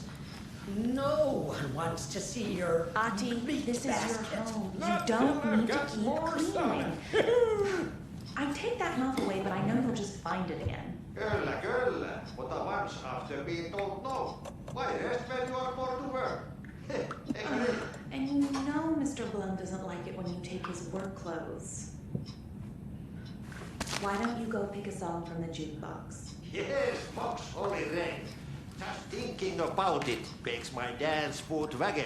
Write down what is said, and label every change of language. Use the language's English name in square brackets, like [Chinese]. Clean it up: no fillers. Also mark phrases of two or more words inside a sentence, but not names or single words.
[English] No one wants to see your Ati, meat this is basket. your home. You Not don't till I've need to got keep more cleaning. sun. I take that mouth away, but I know you'll just find it again. [Finnish] Kyllä, kyllä. [English] But once after being told no, why rest when you are more to work? [Finnish] Eikö niin? [English] And you know Mr. Blum doesn't like it when you take his work clothes. Why don't you go pick a song from the jukebox? Yes, Fox Holy Rain. Just thinking about it makes my dance foot waggle.